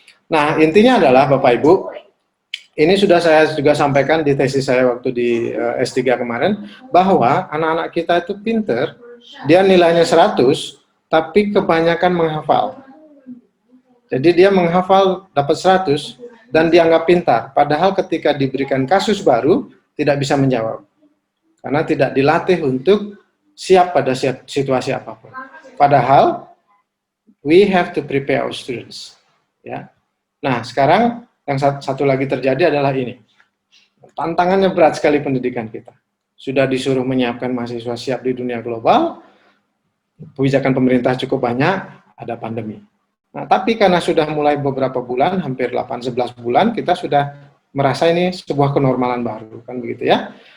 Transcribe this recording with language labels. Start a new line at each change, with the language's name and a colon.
Indonesian: Nah, intinya adalah Bapak Ibu, ini sudah saya juga sampaikan di tesis saya waktu di S3 kemarin, bahwa anak-anak kita itu pinter, dia nilainya 100, tapi kebanyakan menghafal. Jadi dia menghafal dapat 100, dan dianggap pintar, padahal ketika diberikan kasus baru, tidak bisa menjawab. Karena tidak dilatih untuk siap pada situasi apapun.
English: Padahal, we have to prepare our students.
Indonesian: Ya. Nah, sekarang yang satu lagi terjadi adalah ini. Tantangannya berat sekali pendidikan kita. Sudah disuruh menyiapkan mahasiswa siap di dunia global, kebijakan pemerintah cukup banyak, ada pandemi. Nah, tapi karena sudah mulai beberapa bulan, hampir 8-11 bulan, kita sudah merasa ini sebuah kenormalan baru, kan begitu ya.